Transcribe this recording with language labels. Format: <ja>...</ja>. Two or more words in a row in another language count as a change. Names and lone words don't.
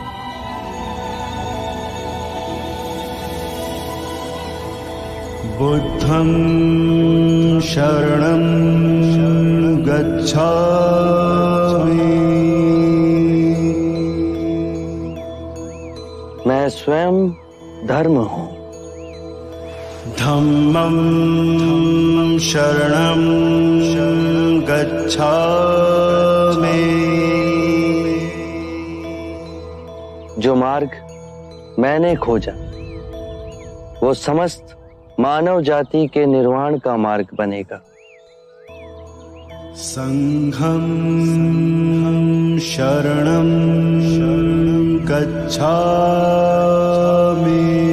<pi>बुद्धं शरणं गच्छामि।</pi> <hi>मैं स्वयं धर्म हूं।</hi> <pi>धम्मं शरणं गच्छामि।</pi> <hi>जो मार्ग मैंने खोजा वो समस्त मानव जाति के निर्वाण का मार्ग बनेगा।</hi> <pi>संघं शरणं गच्छामि।</pi>